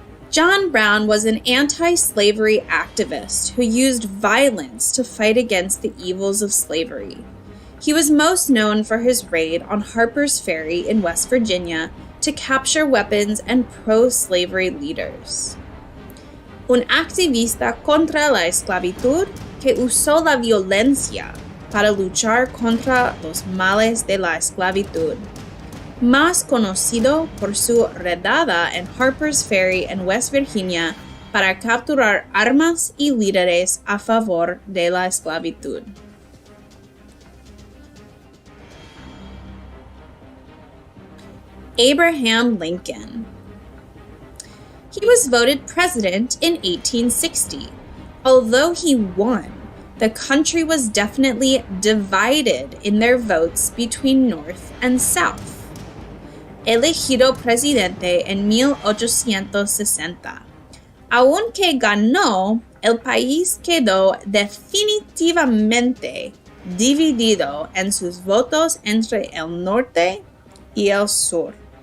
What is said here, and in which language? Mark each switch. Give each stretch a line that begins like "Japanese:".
English: John Brown was an anti-slavery activist who used violence to fight against the evils of slavery. He was most known for his raid on Harper's Ferry in West Virginia to capture weapons and pro-slavery leaders.
Spanish: Un activista contra la esclavitud que usó la violencia para luchar contra los males de la esclavitud. Más conocido por su redada en Harper's Ferry en West Virginia para capturar armas y líderes a favor de la esclavitud.
English: Abraham Lincoln. He was voted president in 1860. Although he won, the country was definitely divided in their votes between North and South.
Spanish: Elegido presidente en 1860. Aunque ganó, el país quedó definitivamente dividido en sus votos entre el norte y el sur.